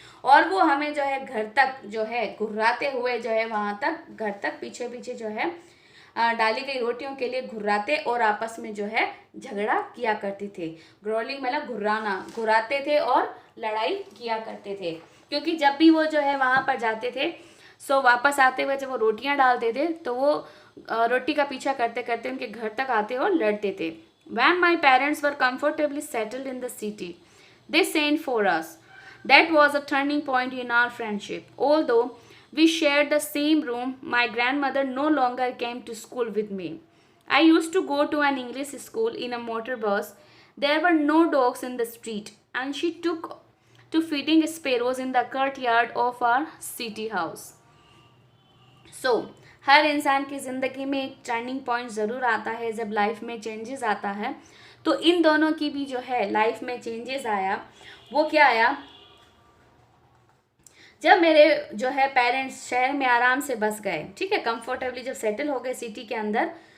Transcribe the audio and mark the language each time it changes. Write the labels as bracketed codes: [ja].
[hi] और वो हमें जो है घर तक जो है घुर्राते हुए जो है वहाँ तक घर तक पीछे पीछे जो है डाली गई रोटियों के लिए घुर्राते और आपस में जो है झगड़ा किया करते थे। ग्रोलिंग मतलब घुर्राना, घुराते थे और लड़ाई किया करते थे। क्योंकि जब भी वो जो है वहाँ पर जाते थे, सो वापस आते हुए जब वो रोटियां डालते थे तो वो रोटी का पीछा करते करते उनके घर तक आते और लड़ते थे। [en] When my parents were comfortably settled in the city, they sent for us. That was a turning point in our friendship. Although we shared the same room, my grandmother no longer came to school with me. I used to go to an English school in a motor bus. There were no dogs in the street, and she took to feeding sparrows in the courtyard of our city house. [hi] हर इंसान की ज़िंदगी में एक turning point ज़रूर आता है जब life में चेंजेस आता है। तो इन दोनों की भी जो है लाइफ में चेंजेस आया। वो क्या आया, जब मेरे जो है पेरेंट्स शहर में आराम से बस गए, ठीक है, कंफर्टेबली जब सेटल हो गए सिटी के अंदर,